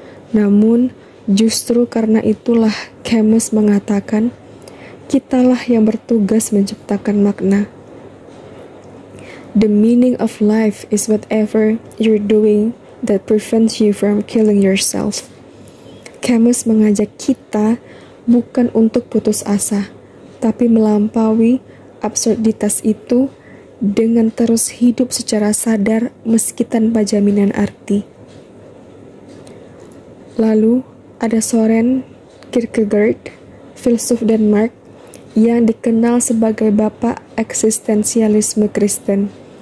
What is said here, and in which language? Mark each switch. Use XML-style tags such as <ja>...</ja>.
<id>Namun, justru karena itulah Camus mengatakan, kitalah yang bertugas menciptakan makna.</id> <en>The meaning of life is whatever you're doing that prevents you from killing yourself.</en> <id>Camus mengajak kita bukan untuk putus asa, tapi melampaui absurditas itu dengan terus hidup secara sadar meski tanpa jaminan arti. Lalu ada Søren Kierkegaard, filsuf Denmark yang dikenal sebagai bapak eksistensialisme Kristen.</id>